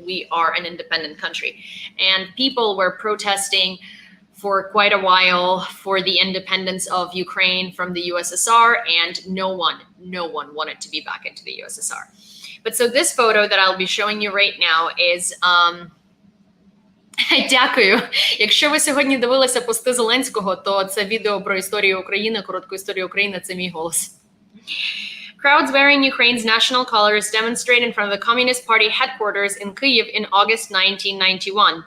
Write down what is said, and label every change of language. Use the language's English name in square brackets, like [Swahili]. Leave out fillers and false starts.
[English] We are an independent country. And people were protesting for quite a while for the independence of Ukraine from the USSR, and no one wanted to be back into the USSR. But so this photo that I'll be showing you right now is [Ukrainian] Дякую. Якщо ви сьогодні дивилися пости Зеленського, то це відео про історію України, коротку історію України, це мій голос. [English] Crowds wearing Ukraine's national colors demonstrate in front of the Communist Party headquarters in Kyiv in August 1991.